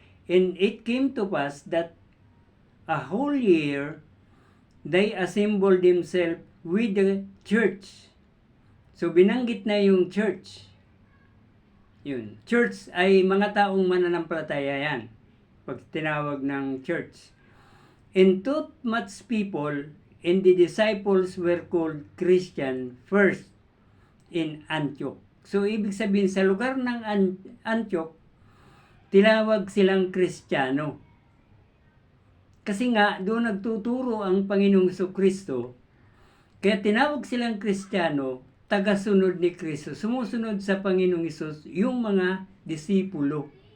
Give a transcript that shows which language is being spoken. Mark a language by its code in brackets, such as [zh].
[en] And it came to pass that a whole year they assembled themselves with the church. [tl] So, binanggit na yung church. Yun. Church ay mga taong mananampalataya yan. Pag tinawag ng church. [en] And taught much people, and the disciples were called Christian first in Antioch. [tl] So, ibig sabihin, sa lugar ng Antioch, tinawag silang Kristiyano. Kasi nga, doon nagtuturo ang Panginoong Jesucristo. Kaya tinawag silang Kristiyano, tagasunod ni Kristo, sumusunod sa Panginoong Hesus, yung mga disipulo.